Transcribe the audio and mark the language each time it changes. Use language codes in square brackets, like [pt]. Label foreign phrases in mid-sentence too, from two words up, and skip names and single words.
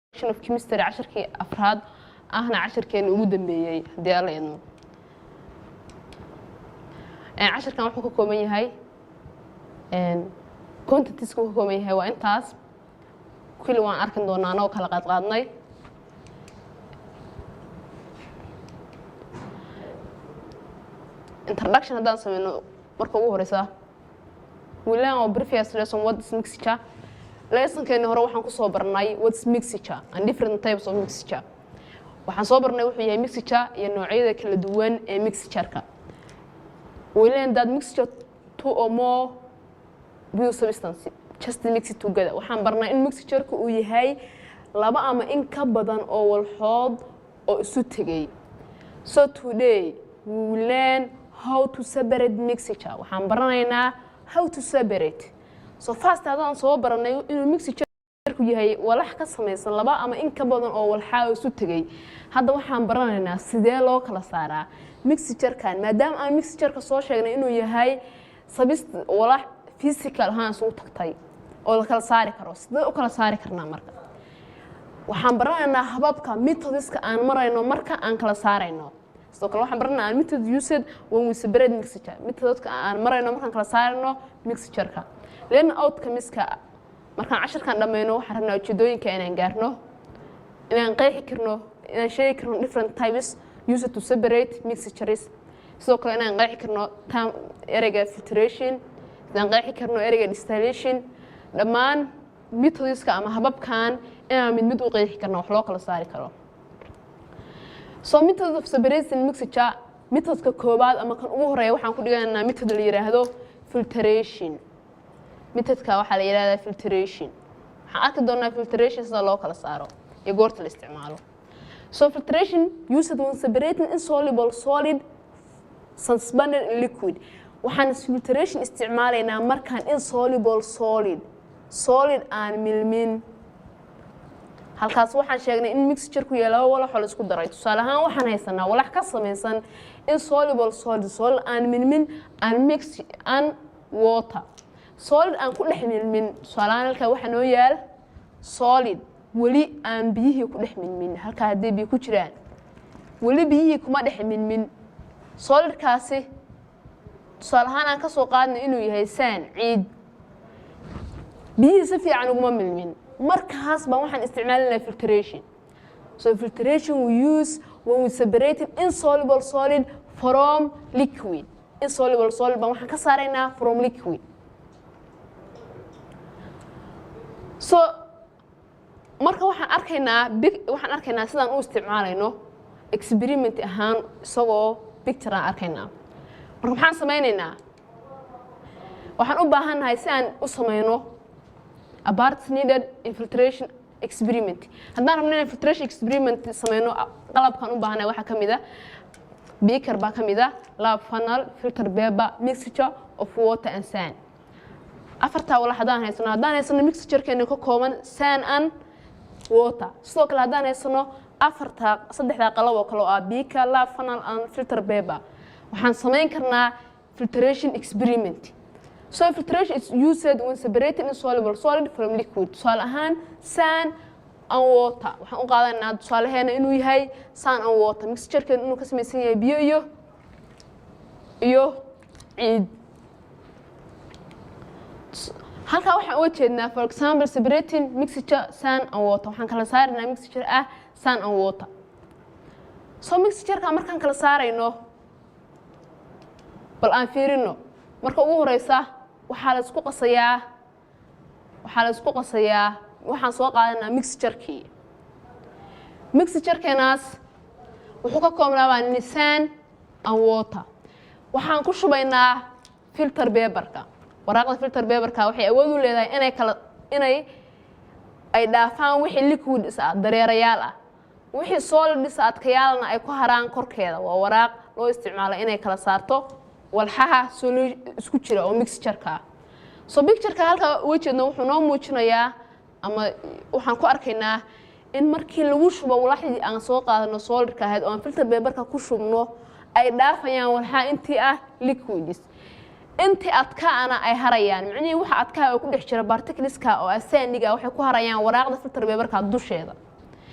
[en] of chemistry [so] casharkii afraad ahna casharkeena ugu dambeeyay hadii alla idmo casharkan wuxuu ka kooban yahay contents ku kooban yahay waa intaas kulli waan arkin doonaa anoo kala qaadnay introduction haddaan sameeyno marka ugu horeysa [en] we learn our previous lesson what is mixture [so] lesson-keena hore waxaan ku soo barnay [en] what's mixture and different types of mixture [so] waxaan soo barnay wuxuu yahay mixture iyo noocyada kala duwan ee mixture-ka [en] we learn that mixture two or more bio substance just mix it together [so] waxaan barnay in mixture-ku uu yahay laba ama in ka badan oo walxood oo isu tagay [en] so today we will learn how to separate mixture [so] waxaan baranaynaa [en] how to separate so first [so] hadaan soo baranay inuu mixture-ku yahay walax ka samaysan laba ama in ka badan oo walxaa isu tagay hadda waxaan baranaynaa sidee loo kala saaraa mixture-kan maadaama aan mixture-ka soo sheegnay inuu yahay walax physical ahaan isugu tagtay oo la kala saari karo sidee u kala saari karnaa marka waxaan baranaynaa hababka methodska aan marayno marka aan kala saarayno sidoo kale waxaan baranaynaa [en] method used when we separate mixture [so] methodska aan marayno markaan kala saarayno mixture-ka leen outcome-iska markaan casharkan dhammayno waxaan rabnaa ujeedooyinka inaan gaarno inaan qeexi karno inaan sheegi karno [en] different types used to separate mixtures [so] sidoo kale inaan qeexi karno ereyga filtration inaan qeexi karno ereyga distillation dhammaan methodska ama hababkan inaan mid u qeexi karno wax loo kala saari karo [en] so method of separating mixture [so] methodka koobaad ama kan ugu horeeya waxaan ku dhiganaynaa method la yiraahdo filtration methodka waxa la yiraahdaa filtration waxaan arki doonaa filtration sida loo kala saaro iyo goorta la isticmaalo [en] so filtration used when separating insoluble solid suspended in liquid [so] waxaan filtration isticmaalaynaa markaan [en] insoluble solid [so] aan milmin halkaas waxaan sheegnay in mixture ku yeelo walax la isku daray tusaale ahaan waxaan haysanaa walax ka samaysan [en] insoluble solid [so] aan milmin aan [en] mix and water solid [so] aan ku dhex milmin tusaale ahaan halka waxa noo yaal solid wali aan biyihii ku dhex milmin halka hadii biyo ku jiraan wali biyihii kuma dhex milmin solidkaasi tusaale ahaan aan ka soo qaadnay inuu yahay sand ciid biyihii si fiican uguma milmin markaas baan waxaan isticmaalinaa filtration [en] so filtration we use when we separate insoluble solid from liquid insoluble solid [so] baan waxaan ka saaraynaa [en] from liquid [so] so marka waxaan arkaynaa sidaan u isticmaalayno experiment ahaan isagoo picture aan arkaynaa marka maxaan samaynaynaa waxaan u baahannahay si aan u samayno [en] a parts needed in filtration experiment [so] haddaan rabno inaan [en] filtration experiment [so] samayno qalabkan u baahannahay waxaa ka mid ah beaker baa ka mid ah [en] lab funnel filter paper mixture of water and sand [so] afartaa walax haddaan haysano mixture-keena ka kooban [en] sand and water [so] sidoo kale haddaan haysano saddexdaa qalab oo kale oo ah [en] beaker lab funnel and filter paper [so] waxaan samayn karnaa [en] filtration experiment so filtration is used when separating insoluble solid from liquid [so] tusaale ahaan [en] sand and water [so] waxaan u qaadanaynaa tusaalaheena inuu yahay [en] sand and water [so] mixture-keena inuu ka samaysan yahay biyo iyo ciid halkaa waxaan uga jeednaa [en] for example separating mixture sand and water [so] waxaan kala saaraynaa mixture ah [en] sand and water [so] so mixture-ka markaan kala saarayno bal aan fiirino marka ugu horeysa waxaa la isku qasayaa waxaan soo qaadanaa mixture-keenaas wuxuu ka koobnaa [en] sand and water [so] waxaan ku shubaynaa [en] filter paper-ka [so] waraaqda [en] filter paper-ka [so] waxay awood u leedahay inay dhaafaan wixii liquid dareerayaal ah wixii solid adkayaalna ay ku haraan korkeeda waa waraaq loo isticmaalo inay kala saarto walxaha isku jira oo mixture-ka so picture-ka halka wajeedna wuxuu noo muujinayaa ama waxaan ku arkaynaa in markii lagu shubo walaxdii aan soo qaadano solid-ka ahayd oo aan [en] filter paper-ka [so] ku shubno ay dhaafayaan walxaha intii ah liquids intii adkaana ay harayaan macnaheedu waxa adkaa oo ku dhex jira particleska oo asaaniga waxay ku harayaan waraaqda [en] filter paper-ka [so] dusheeda